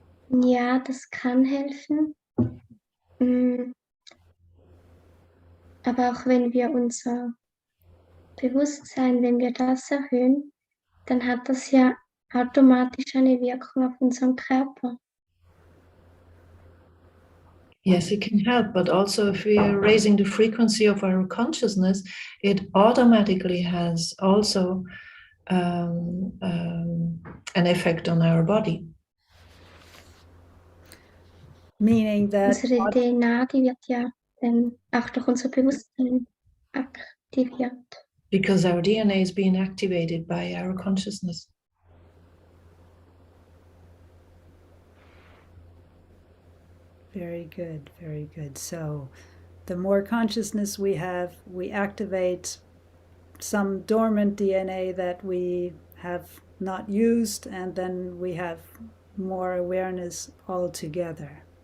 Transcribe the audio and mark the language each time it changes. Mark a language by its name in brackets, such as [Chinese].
[German] Ja, das kann helfen. Aber auch wenn wir unser Bewusstsein, wenn wir das erhöhen, dann hat das ja automatisch eine Wirkung auf unseren Körper. [English] Yes, it can help, but also if we are raising the frequency of our consciousness, it automatically has also an effect on our body. Meaning that [German] unsere DNA, die wird ja auch durch unser Bewusstsein aktiviert. [English] Because our DNA is being activated by our consciousness. Very good, very good. So the more consciousness we have, we activate some dormant DNA that we have not used, and then we have more awareness altogether.